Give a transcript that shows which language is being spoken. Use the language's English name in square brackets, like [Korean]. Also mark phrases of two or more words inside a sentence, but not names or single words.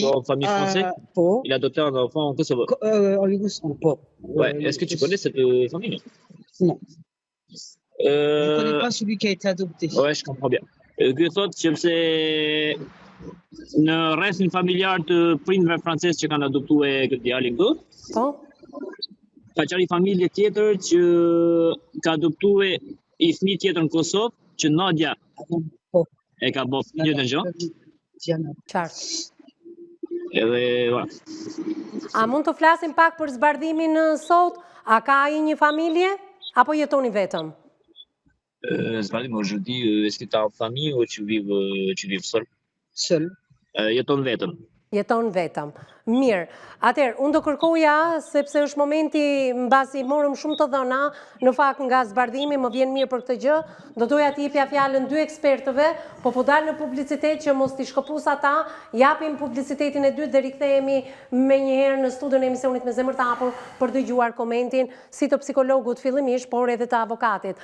[French] Dans famille française? Il a adopté un enfant en Kosovo? En Yougoslavie. Ouais. Est-ce que tu connais cette famille? Non. Je ne connais pas celui qui a été adopté. Ouais, je comprends bien. [Albanian] Ky thotë që pse Në rrethin familjar të prindërve francez që kanë adoptuar këtë djalin këtu, Po? ka qenë një familje tjetër që ka adoptuar i fëmijë tjetër në Kosovë, që Nadia e ka bërë fëmijë të gjë. Qartë. Edhe A mund të flasim pak për zbardhimin sot? A ka ai një familje? Apo jetoni vetëm? [French] Zbardhimi aujourd'hui, est-ce que tu as une famille ou tu vis seul? Seul. [Albanian] Jeton vetëm. Jeton vetëm. Mirë. Atëherë, unë do kërkoja, sepse është momenti mbasi morëm shumë të dhëna, në fakt nga zbardhimi, më vjen mirë për këtë gjë, do doja t'i jepja fjalën dy ekspertëve, po dalë në publicitet që mos t'i shkëpus ata, japim publicitetin e dytë dhe rikthehemi me njëherë në studion e emisionit Me Zemër të Hapur për dëgjuar komentin si të psikologut fillimisht, por edhe të avokatit.